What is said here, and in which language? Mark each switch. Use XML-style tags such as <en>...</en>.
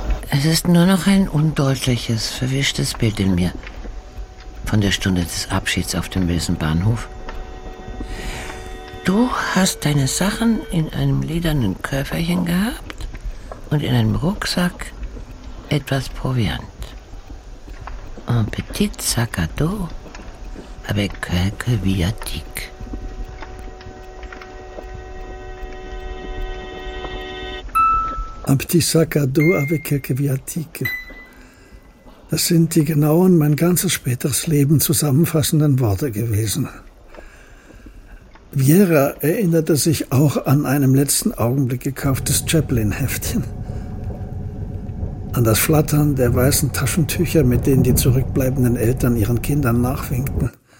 <de>Es ist nur noch ein undeutliches, verwischtes Bild in mir von der Stunde des Abschieds auf dem wilden Bahnhof. Du hast deine Sachen in einem ledernen Köfferchen gehabt und in einem Rucksack etwas Proviant.</de> <fr>Un petit sac à dos. Avec quelques viatiques. Un petit sac à dos avec quelques viatiques.</fr> <de>Das sind die genauen, mein ganzes späteres Leben zusammenfassenden Worte gewesen. Viera erinnerte sich auch an einem letzten Augenblick gekauftes Chaplin-Heftchen. An das Flattern der weißen Taschentücher, mit denen die zurückbleibenden Eltern ihren Kindern nachwinkten.</de>